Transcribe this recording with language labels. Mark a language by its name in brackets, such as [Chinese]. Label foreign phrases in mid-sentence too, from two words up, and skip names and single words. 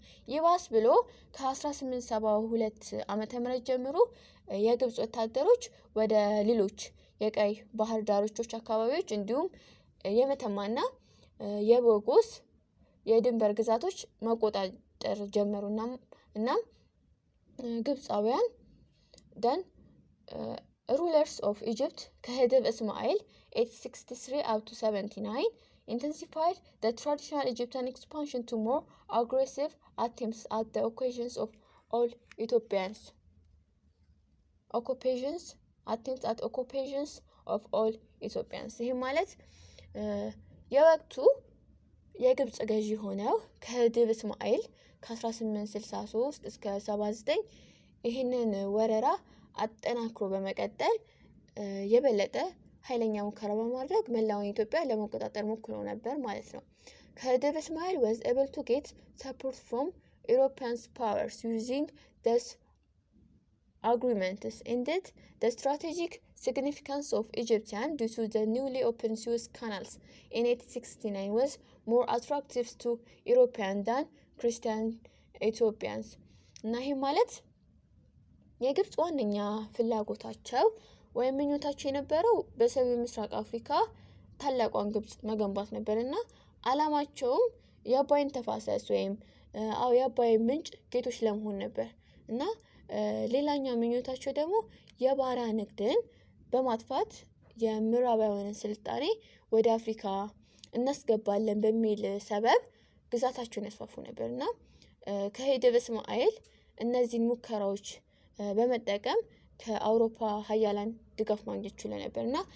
[Amharic] ይባስ ብሎ ከ1872 ዓመተ ምህረት ጀምሮ የግብጽ ወታደሮች ወደ ሌሎች የቀይ ባህር ዳርቾች አካባቢዎች እንዲሁም የመተማና የቦጎስ የድንበር ግዛቶች መቆጣጠር ጀመሩና እና ግብጻውያን [English] then rulers of Egypt ከህድብ እስማኤል 863 up to 79 intensified the traditional Egyptian expansion to more aggressive attempts at the occupations of all Ethiopians occupations of all Ethiopians [Amharic] ይህ ማለት የወቅቱ የግብጽ ገዢ ሆነው ከህድብ እስማኤል ከ1863 እስከ 79 ይህንን ወረራ አጠናክሮ በመቀጠል የበለጠ ኃይለኛ ሙከራ በማድረግ መላውን ኢትዮጵያ ለመቆጣጠር ሞክረው ነበር ማለት ነው ከህድብ እስማኤል [English] was able to get support from European powers using this agreements indeed the strategic significance of Egyptian due to the newly opened Suez canals in 1869 was more attractive to Europeans than Christian Ethiopians [Amharic] እና ይህ ማለት የግብጽ ዋነኛ ፍላጎታቸው ወይም ምኞታቸው የነበረው በሰሜን ምስራቅ አፍሪካ ታላቋን ግብጽ መገንባት ነበርና አላማቸውም የአባይን ተፋሰስ ወይም የአባይ ምንጭ ጌቶች ለመሆን ነበር እና ሌላኛው ምኞታቸው ደግሞ የባሪያ ንግድን በማጥፋት የምዕራባውያን ስልጣኔ ወደ አፍሪካ እናስገባለን በሚል ሰበብ ግዛታቸውን ያስፋፉ ነበርና ከህድብ እስማኤል እነዚህን ሙከራዎች በመጠቀም ከአውሮፓ ሀያላን ድጋፍ ማግኘት ችለው ነበርና